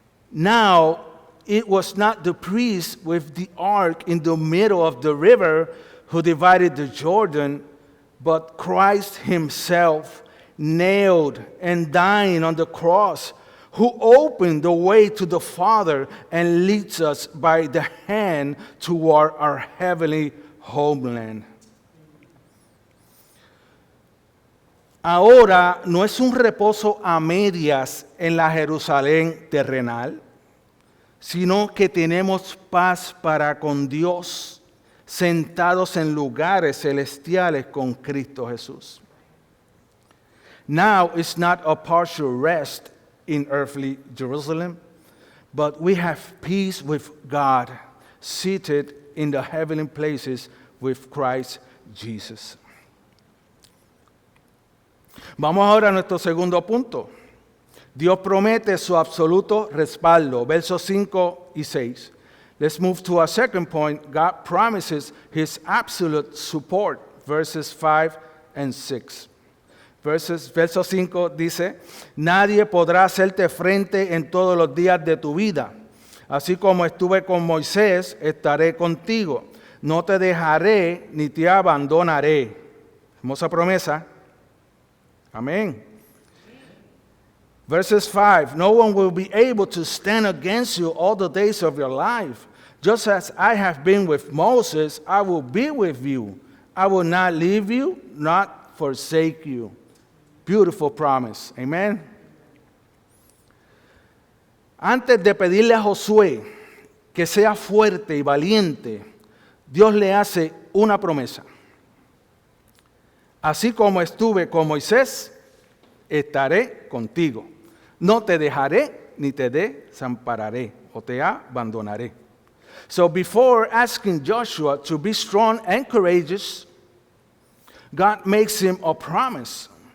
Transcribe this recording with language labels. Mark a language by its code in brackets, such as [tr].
[en] Now, it was not the priest with the ark in the middle of the river who divided the Jordan, but Christ himself, nailed and dying on the cross, who opened the way to the Father and leads us by the hand toward our heavenly homeland. [es] Ahora no es un reposo a medias en la Jerusalén terrenal, sino que tenemos paz para con Dios, sentados en lugares celestiales con Cristo Jesús. [en] Now it's not a partial rest in earthly Jerusalem, but we have peace with God, seated in the heavenly places with Christ Jesus. [es] Vamos ahora a nuestro segundo punto. Dios promete su absoluto respaldo, versos 5 y 6. [en] Let's move to our second point. God promises his absolute support, verses 5 and 6. [es] Verso 5 dice, nadie podrá hacerte frente en todos los días de tu vida. Así como estuve con Moisés, estaré contigo. No te dejaré ni te abandonaré. Hermosa promesa. Amén. [en] Verses 5, no one will be able to stand against you all the days of your life. Just as I have been with Moses, I will be with you. I will not leave you, not forsake you. Beautiful promise. Amen. [es] Antes de pedirle a Josué que sea fuerte y valiente, Dios le hace una promesa. Así como estuve con Moisés, estaré contigo. No te dejaré ni te desampararé o te abandonaré. [en] So before asking Joshua to be strong and courageous, God makes him a promise.